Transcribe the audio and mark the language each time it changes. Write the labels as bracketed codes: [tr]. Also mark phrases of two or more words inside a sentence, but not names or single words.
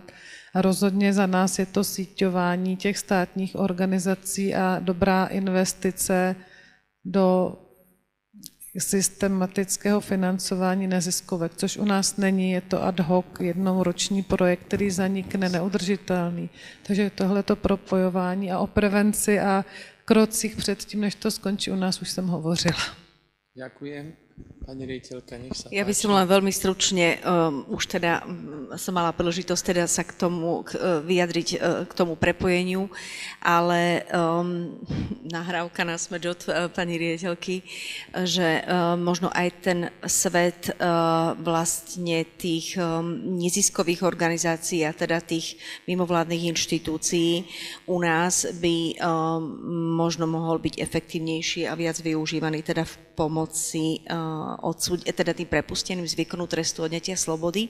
[cs] A rozhodně za nás je to síťování těch státních organizací a dobrá investice do systematického financování neziskovek, což u nás není, je to [la] ad hoc, [cs] jednou roční projekt, který zanikne, neudržitelný. Takže tohleto propojování a o prevenci a krocích předtím, než to skončí, u nás už jsem hovořila. [sk] Ďakujem. Pani riaditeľka, nech sa páči. Ja by som len veľmi stručne, už teda som mala príležitosť teda sa k tomu vyjadriť, k tomu prepojeniu, ale nahrávka na smeč od pani riaditeľky, že možno aj ten svet vlastne tých neziskových organizácií a teda tých mimovládnych inštitúcií u nás by možno mohol byť efektívnejší a viac využívaný teda v pomoci teda tým prepusteným z výkonu trestu odňatia slobody.